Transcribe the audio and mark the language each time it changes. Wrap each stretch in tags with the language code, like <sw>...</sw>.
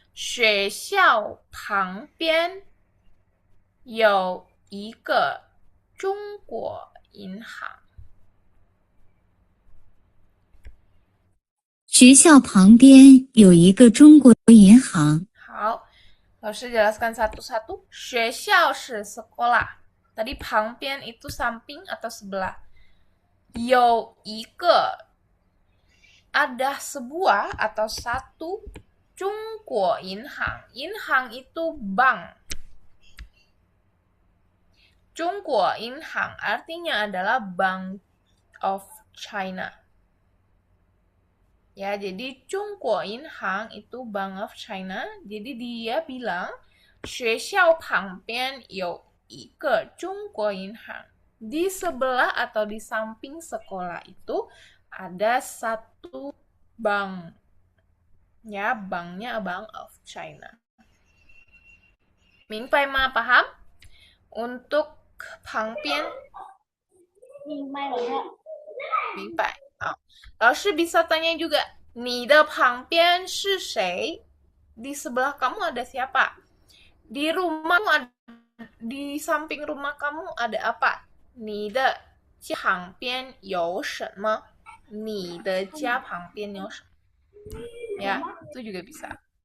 <zh>学校旁边有一个中国银行。学校旁边有一个中国银行。</zh> <id>好，老师 jelaskan satu-satu. 学校是 sekolah. Tadi 旁边 itu samping atau sebelah. 有一个 ada sebuah atau satu. 中国银行 itu bank. Zhongguo Yinhang artinya adalah Bank of China. Ya, jadi Zhongguo Yinhang itu Bank of China. Jadi dia bilang, 学校旁边有一个中国银行. Di sebelah atau di samping sekolah itu ada satu bank. Ya, banknya Bank of China. 明白吗？ paham? Untuk 旁边</id> <zh>明白了。明白。好，老师 bisa tanya juga, 你的旁边是谁?</zh> <id>Di sebelah kamu ada siapa? Di rumahmu di samping rumah kamu ada apa?</id> <zh>你的家旁边有什么? 你的家旁边有什么? Ya, itu juga bisa.</zh>